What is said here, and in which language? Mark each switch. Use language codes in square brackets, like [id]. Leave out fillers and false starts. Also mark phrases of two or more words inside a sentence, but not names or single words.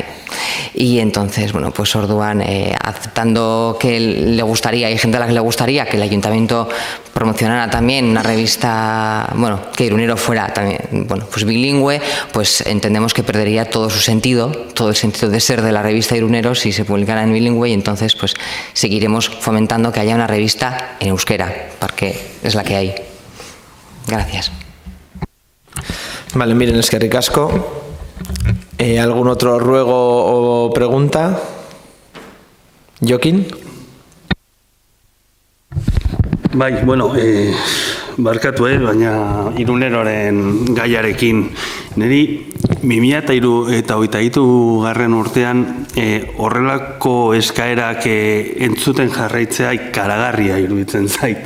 [es] Y entonces, pues Orduan, aceptando que le gustaría, hay gente a la que le gustaría que el ayuntamiento promocionara también una revista, que Irunero fuera también, pues bilingüe, pues entendemos que perdería todo su sentido, todo el sentido de ser de la revista Irunero si se publicara en bilingüe y entonces pues seguiremos fomentando que haya una revista en euskera, porque es la que hay. Gracias. Vale, miren, [eu] eskerrik asko. [es] ¿Algún otro ruego o pregunta? Jokin? [eu] Bai, barkatu, baina Iruneroren gaiarekin. Niri 2023 garren urtean horrelako eskaerak entzuten jarraitzea ikaragarria iruditzen zait.